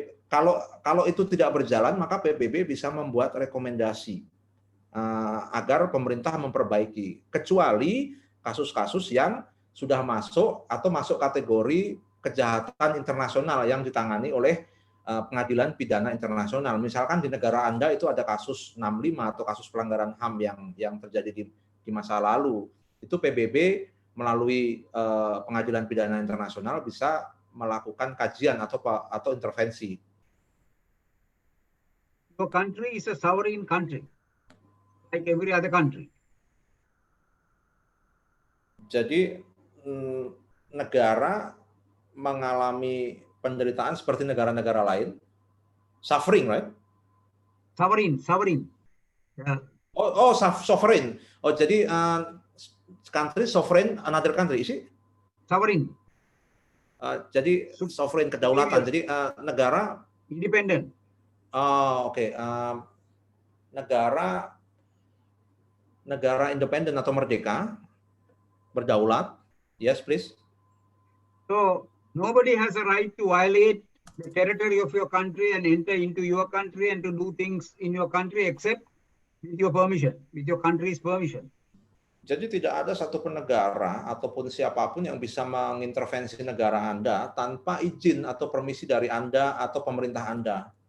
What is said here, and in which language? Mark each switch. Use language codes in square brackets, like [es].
[id] Kalau itu tidak berjalan maka PBB bisa membuat rekomendasi agar pemerintah memperbaiki, kecuali kasus-kasus yang sudah masuk atau masuk kategori kejahatan internasional yang ditangani oleh pengadilan pidana internasional. Misalkan di negara Anda itu ada kasus 65 atau kasus pelanggaran HAM yang terjadi di masa lalu, itu PBB melalui pengadilan pidana internasional bisa melakukan kajian atau intervensi. [en] Your country is a sovereign country, like every other country. [id] Jadi negara mengalami penderitaan seperti negara-negara lain, [en] suffering, right? Sovereign. Yeah. Sovereign. Jadi country sovereign another country, is it? Sovereign. [id] Jadi sovereign, kedaulatan. Jadi negara [en] independent. [id] Oke. Negara independen atau merdeka, berdaulat. [en] Yes, please. So nobody has a right to violate the territory of your country and enter into your country and to do things in your country except with your permission, with your country's permission. [id] Jadi tidak ada satupun negara ataupun siapapun yang bisa mengintervensi negara Anda tanpa izin atau permisi dari Anda atau pemerintah Anda.